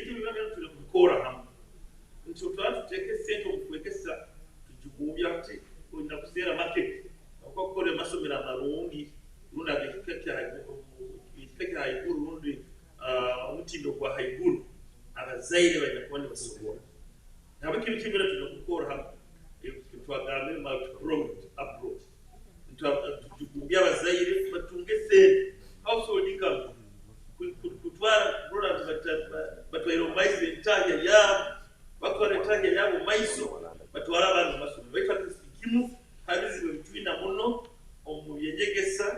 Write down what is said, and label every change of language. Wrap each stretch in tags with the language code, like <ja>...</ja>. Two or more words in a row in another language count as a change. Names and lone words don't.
<nyo>ebyo byonna tuli kubikora hamwe nti otwala tuteeke sente omukwegesa tujugumbya ati olina kuseera market okukora amasomero amalungi rundi ekika kya haiguru rundi omutindo gwa haiguru abazaire bajja kuba ne basobola nabo kintu kibeera tulina kubikora hamwe twagambe</nyo> <en>multi-pronged approach</en> <nyo>tujugumbya abazaire batunge sente</nyo> <en>household income</en> <nyo>kutwara bora batwaira omaiso entaja yabo bakora entaja yabo maiso batwara abantu masomero baitwa kimu habizibe bitwina muno omubyenyegesa</nyo>